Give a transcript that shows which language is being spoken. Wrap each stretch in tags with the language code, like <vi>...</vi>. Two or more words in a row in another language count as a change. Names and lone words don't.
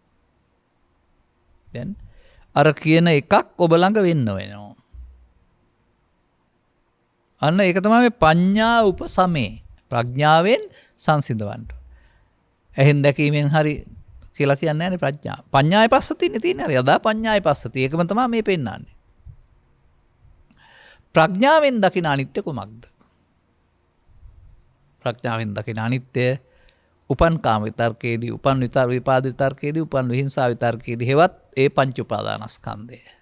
<si>දැන් අර කියන එකක් ඔබ ළඟ වෙන්න වෙනවා. අන්න ඒක තමයි</si> <pi>පඤ්ඤා උපසමේ.</pi> <si>ප්‍රඥාවෙන් සංසිඳවන්න. එහෙන් දැකීමෙන් හරි කියලා කියන්නේ නැහැ ප්‍රඥා.</si> <pi>පඤ්ඤාය පස්සතිනේ</pi> <si>තියෙන්නේ. හරි</si> <pi>යදා පඤ්ඤාය පස්සති.</pi> <si>ඒකම තමයි මේ පෙන්නන්නේ. ප්‍රඥාවෙන් දකින අනිත්‍ය කුමක්ද? ප්‍රඥාවෙන් දකින අනිත්‍ය උපන් කාම විතර්කයේදී, උපන් විපාද විතර්කයේදී, උපන් විහිංසා විතර්කයේදී හෙවත් ඒ පංච උපාදානස්කන්ධය.</si>